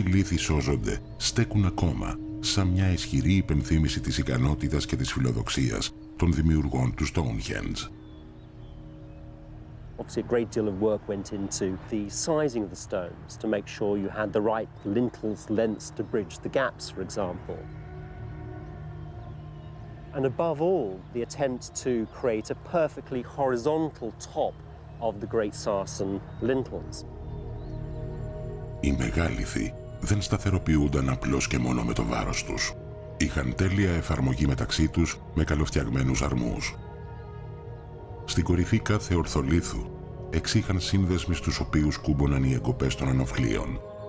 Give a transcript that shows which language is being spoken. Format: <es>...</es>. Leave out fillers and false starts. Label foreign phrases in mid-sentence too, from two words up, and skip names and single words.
<el>λίθοι σώζονται στέκουν ακόμα σαν μια ισχυρή υπενθύμηση της ικανότητας και της φιλοδοξίας των δημιουργών του Stonehenge.</el> <en>Obviously, a great deal of work went into the sizing of the stones to make sure you had the right lintels lengths to bridge the gaps, for example. And above all, the attempt to create a perfectly horizontal top of the great sarsen lintels.</en> <el>Οι μεγάληθοι δεν σταθεροποιούνταν απλώς και μόνο με το βάρος τους. Είχαν τέλεια εφαρμογή μεταξύ τους με καλοφτιαγμένους αρμούς. Στην κορυφή κάθε ορθολίθου εξήχαν σύνδεσμοι στους οποίους κούμποναν οι εγκοπές των ανοφλίων.</el>